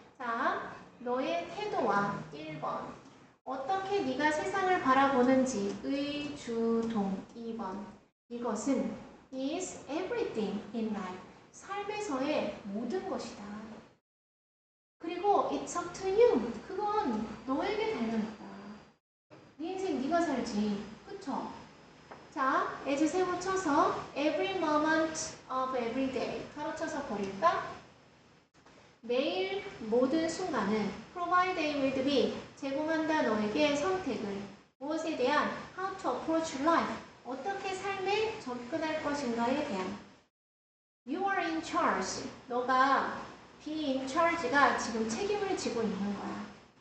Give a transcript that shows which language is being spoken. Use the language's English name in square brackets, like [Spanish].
[Korean] 자, 너의 태도와 1번 어떻게 네가 세상을 바라보는지 의주동 2번 이것은 [English] is everything in life [Korean] 삶에서의 모든 것이다. 그리고 [English] it's up to you [Korean] 그건 너에게 달려있다. 네 인생 네가 살지. 그쵸? [English] 자, as [Korean] 세모 쳐서 [English] every moment of every day [Korean] 가로쳐서 버릴까? 매일 모든 순간은 [English] provide A with B [Korean] 제공한다 너에게 선택을 무엇에 대한 [English] how to approach life [Korean] 어떻게 삶에 접근할 것인가에 대한 [English] You are in charge [Korean] 너가 [English] be in charge [Korean] 가 지금 책임을 지고 있는 거야.